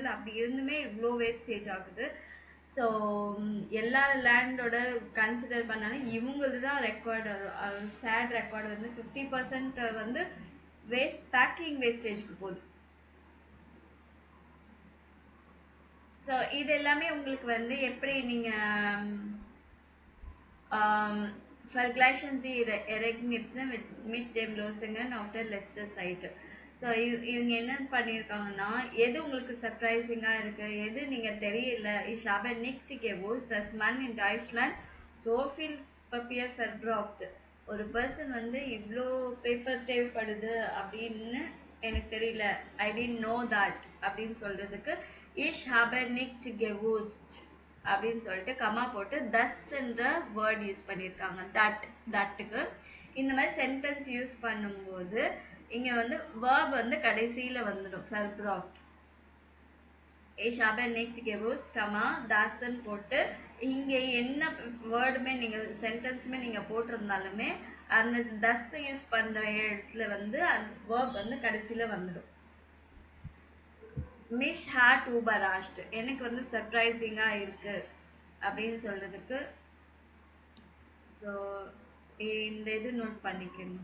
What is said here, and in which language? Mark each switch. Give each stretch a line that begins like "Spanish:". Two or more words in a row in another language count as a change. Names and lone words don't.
Tamil: அப்படி இருந்துமே இவ்வளோ வேஸ்டேஜ் ஆகுது. ஸோ எல்லா லேண்டோட கன்சிடர் பண்ணாலும் இவங்களது தான் ரெக்கார்டு. சேட் ரெக்கார்டு வந்து 50% வந்து
English: packing wastage
Tamil: போகுது. ஸோ இது எல்லாமே உங்களுக்கு வந்து எப்படி நீங்கள்
German: Vergleichen Sie Ihre Ergebnisse mit dem Lösungen auf der letzten Seite.
Tamil: ஸோ இவங்க என்ன பண்ணியிருக்காங்கன்னா எது உங்களுக்கு சர்ப்ரைசிங்காக இருக்குது, எது நீங்கள் தெரியல.
German: Ich habe nicht gewusst, dass man in Deutschland so viel Papier verbraucht.
Tamil: ஒரு பர்சன் வந்து இவ்வளோ பேப்பர் தேவைப்படுது அப்படின்னு எனக்கு தெரியல.
English: I didn't know that
Tamil: அப்படின்னு சொல்றதுக்கு
German: Ich habe nicht gewusst
Tamil: அப்படின்னு சொல்லிட்டு கமா போட்டு தஸ்ன்ற
English: word use
Tamil: பண்ணியிருக்காங்க. தட்டுக்கு இந்த மாதிரி
English: sentence use
Tamil: பண்ணும்போது இங்கே வந்து வேர்ப் வந்து கடைசியில் வந்துடும்.
German: ஃபெர்ப்ராப்ட் Ich habe nicht gewusst,
Tamil: தாஸ்ன்னு போட்டு இங்கே என்ன வேர்டுமே நீங்கள் சென்டென்ஸுமே நீங்கள் போட்டிருந்தாலுமே அந்த தஸ் யூஸ் பண்ணுற இடத்துல வந்து அந்த வேர்ப் வந்து கடைசியில் வந்துடும்.
German: mich hat überrascht
Tamil: எனக்கு வந்து சர்ப்ரைசிங்காக இருக்குது அப்படின்னு சொல்கிறதுக்கு ஸோ இந்த இது நோட் பண்ணிக்கணும்.